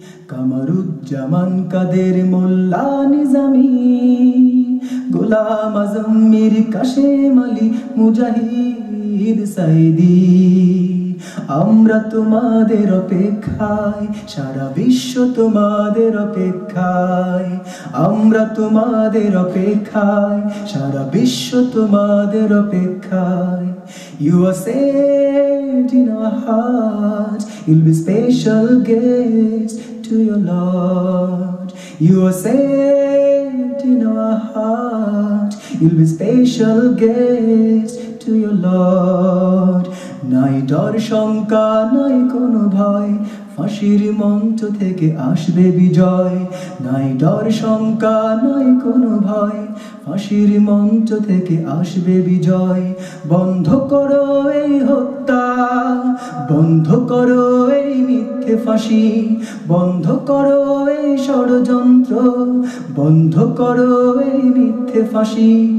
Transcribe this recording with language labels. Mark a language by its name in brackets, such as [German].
[Bangla] কমরুজ্জামান কাদের মোল্লা নিজামী, গোলাম আজম মীর কাশেম আলী মুজাহিদ সাইদি। আমরা তোমাদের অপেক্ষায়, সারা বিশ্ব তোমাদের অপেক্ষায়। আমরা তোমাদের অপেক্ষায়, সারা বিশ্ব তোমাদের অপেক্ষায়। [English] You are saved in our hearts, you'll be special guest to your Lord. You are saved in our hearts, you'll be special guest to your Lord. [Bangla] নাই ডর শঙ্কা নাই কোনো ভয়, ফাঁসির মঞ্চ থেকে আসবে বিজয়। নাই ডর শঙ্কা নাই কোনো ভয়, ফাঁসির মঞ্চ থেকে আসবে বিজয়। বন্ধ করো এই হত্যা, বন্ধ করো এই মিথ্যে ফাঁসি, বন্ধ করো এই ষড়যন্ত্র, বন্ধ করো এই মিথ্যে ফাঁসি।